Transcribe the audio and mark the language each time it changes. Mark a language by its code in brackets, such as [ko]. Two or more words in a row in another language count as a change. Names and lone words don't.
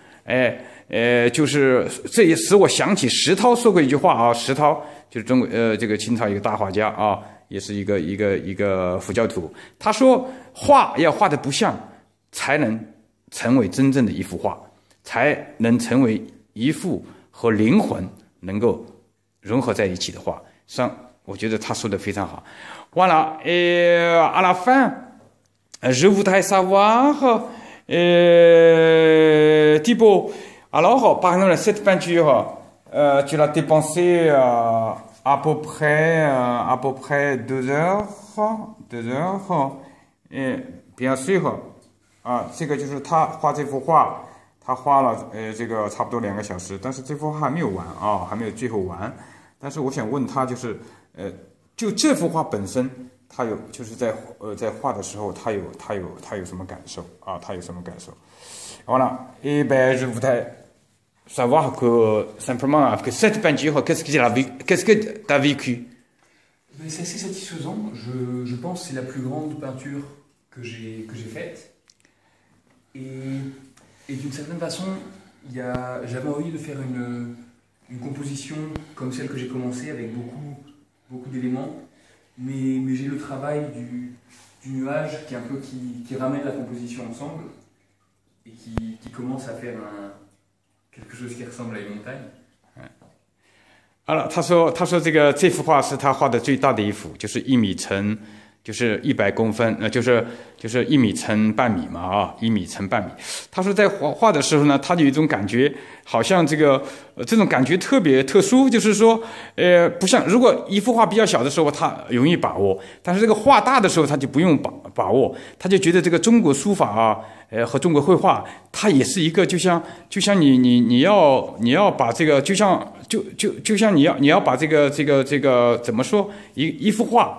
[zh] 就是这也使我想起石涛说过一句话啊，石涛就是这个清朝一个大画家啊，也是一个佛教徒。他说，画要画得不像，才能成为真正的一幅画，才能成为一幅和灵魂能够融合在一起的话。我觉得他说的非常好。Voilà. [fr] Et à la fin, je voudrais savoir, Thibaut, alors, par exemple, cette peinture, tu l'as dépensée à peu près 2 heures. Et bien sûr, [zh] 这个就是他画这幅画，他花了这个差不多2个小时，但是这幅画还没有完啊，还没有最后完。但是我想问他，就是就这幅画本身， 他有就是在画的时候，他有什么感受啊？他有什么感受 ？Voilà. [fr] Et ben je voudrais savoir que simplement que cette peinture, qu'est-ce que tu as vécu? Mais c'est assez satisfaisant. Je pense que c'est la plus grande peinture que j'ai faite. Et d'une certaine façon, j'avais envie de faire une composition comme celle que j'ai commencé avec beaucoup d'éléments. Mais j'ai le travail du nuage qui ramène la composition ensemble et qui commence à faire quelque chose qui ressemble à une montagne. [zh] 好了，他说这幅画是他画的最大的一幅，就是1米乘，就是100公分，就是1米乘半米嘛啊，1米乘半米。他说在画的时候呢，他有一种感觉，好像这种感觉特别特殊，就是说，不像如果一幅画比较小的时候，他容易把握，但是这个画大的时候，他就不用把握，他就觉得这个中国书法啊，和中国绘画，它也是一个就像你要把这个就像你要把这个怎么说一幅画。